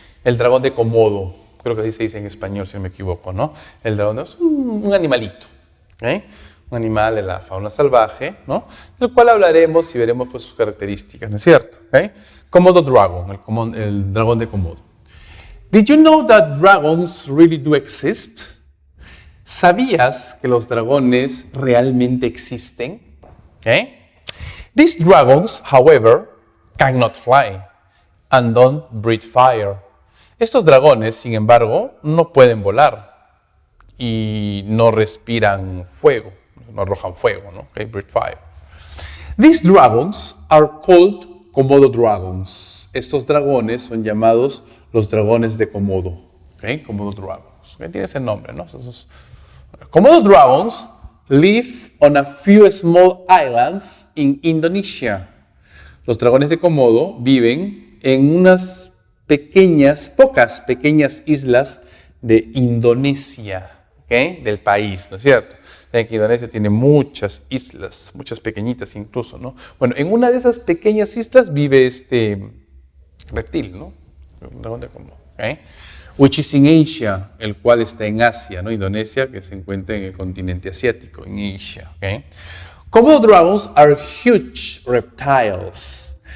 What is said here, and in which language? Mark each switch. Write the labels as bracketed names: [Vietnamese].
[Spanish] El dragón de Komodo, creo que así se dice en español si no me equivoco, ¿no? El dragón es un animalito, ¿okay? Un animal de la fauna salvaje, ¿no? Del cual hablaremos y veremos pues, sus características, ¿no es cierto? ¿Okay? Komodo Dragon, el dragón de Komodo. [English] Did you know that dragons really do exist? [Spanish] ¿Sabías que los dragones realmente existen? [English] Okay. These dragons, however, cannot fly and don't breathe fire. [Spanish] Estos dragones, sin embargo, no pueden volar y no respiran fuego, no arrojan fuego, ¿no? [English] Okay, breathe fire. These dragons are called Komodo dragons. [Spanish] Estos dragones son llamados los dragones de Komodo. [English] Okay, Komodo dragons. Okay, [Spanish] tiene ese nombre, ¿no? [English] Komodo dragons live on a few small islands in Indonesia. [Spanish] Los dragones de Komodo viven en unas pocas pequeñas islas de Indonesia, ¿okay? Del país, ¿no es cierto? Saben que Indonesia tiene muchas islas, muchas pequeñitas incluso, ¿no? Bueno, en una de esas pequeñas islas vive este reptil, ¿no? Un dragón de Komodo, ¿okay? [English] which is in Asia, [Spanish] el cual está en Asia, ¿no? Indonesia, que se encuentra en el continente asiático, en Asia. ¿Okay? [English] Komodo dragons are huge reptiles.